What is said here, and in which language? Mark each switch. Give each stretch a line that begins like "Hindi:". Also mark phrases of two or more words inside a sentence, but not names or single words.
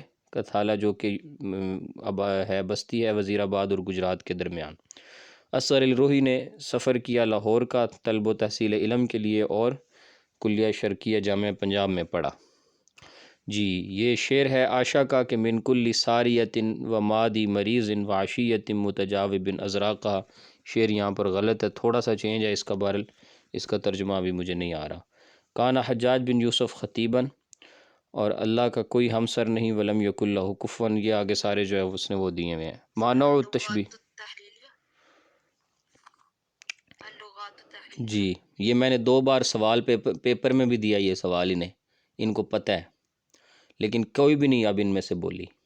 Urdu: کتھالہ، جو کہ اب ہے بستی ہے وزیر آباد اور گجرات کے درمیان۔ اصغر علی روحی نے سفر کیا لاہور کا طلب و تحصیل علم کے لیے، اور کلیہ شرقیہ جامعہ پنجاب میں پڑھا جی۔ یہ شعر ہے عاشا کا کہ
Arabic: من کل ساریت و مادی مریض و عشیت متجاوب ازراقہ،
Urdu: شعر یہاں پر غلط ہے، تھوڑا سا چینج ہے اس کا، بہرحال اس کا ترجمہ ابھی مجھے نہیں آ رہا۔
Arabic: کانا حجاج بن یوسف خطیباً،
Urdu: اور اللہ کا کوئی ہمسر نہیں،
Arabic: ولم یکن لہ کفوا،
Urdu: یہ آگے سارے جو ہے اس نے وہ دیے ہوئے ہیں۔
Arabic: معنی التشبیہ،
Urdu: جی یہ میں نے 2 بار سوال پیپر میں بھی دیا، یہ سوال انہیں، ان کو پتہ ہے، لیکن کوئی بھی نہیں اب ان میں سے بولی۔